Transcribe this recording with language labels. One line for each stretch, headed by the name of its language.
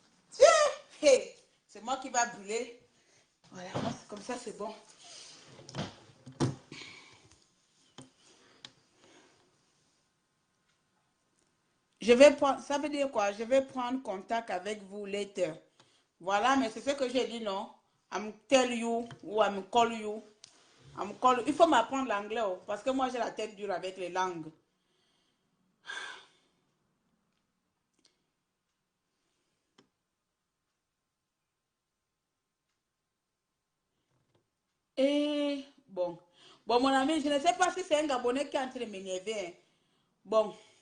French: Tiens, hey, c'est moi qui va brûler. Voilà, comme ça c'est bon. Je vais prendre, ça veut dire quoi? Je vais prendre contact avec vous
English: later.
French: Voilà, mais c'est ce que j'ai dit, non?
English: I'm tell you ou I'm call you.
French: Il faut m'apprendre l'anglais, parce que moi j'ai la tête dure avec les langues. Et bon, mon ami, je ne sais pas si c'est un Gabonais qui est en train de m'énerver. Hein. Bon.